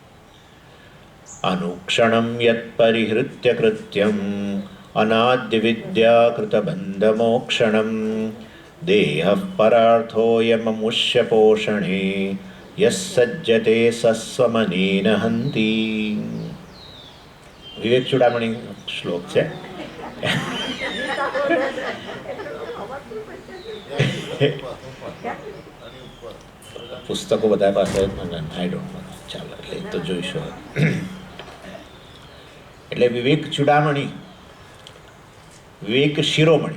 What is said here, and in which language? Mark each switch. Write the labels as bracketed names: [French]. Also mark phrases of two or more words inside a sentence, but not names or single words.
[Sanskrit] अनुक्षणं यत्परिहृत्य कृत्यम् अनाद्यविद्याकृतबन्धमोक्षणं देहः परार्थोऽयममुष्य पोषणे यः सज्जते सस्वमनेन हन्ति। [Gujarati] વિવેક ચૂડામણી શ્લોક છે. પુસ્તકો બધા પાસે [English] I don't know, [Gujarati] ચાલો એટલે તો જોઈશું. એટલે વિવેક ચૂડામણી, વિવેક શિરોમણી.